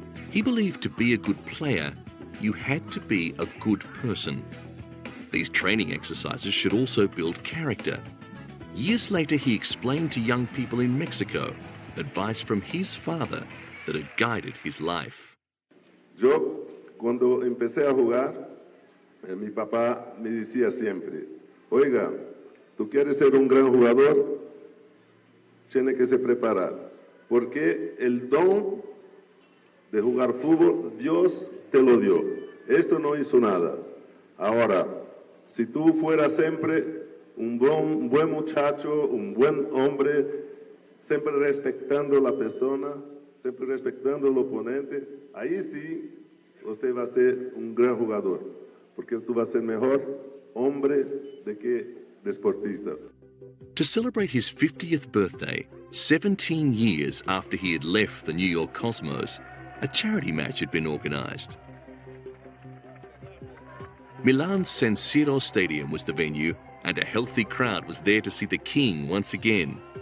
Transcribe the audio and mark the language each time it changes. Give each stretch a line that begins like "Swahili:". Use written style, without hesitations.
English: He believed to be a good player, you had to be a good person. These training exercises should also build character. Years later, he explained to young people in Mexico advice from his father that had guided his life.
Spanish: Cuando empecé a jugar, mi papá me decía siempre, oiga, tú quieres ser un gran jugador, tienes que se preparar, porque el don de jugar fútbol, Dios te lo dio. Esto no hizo nada. Ahora, si tú fueras siempre un buen muchacho, un buen hombre, siempre respetando a la persona, siempre respetando al oponente, ahí sí, usted va a ser un gran jugador, porque tú vas a ser mejor hombre de que deportista.
English: To celebrate his 50th birthday, 17 years after he had left the New York Cosmos, a charity match had been organized. Milan's San Siro Stadium was the venue, and a healthy crowd was there to see the king once again.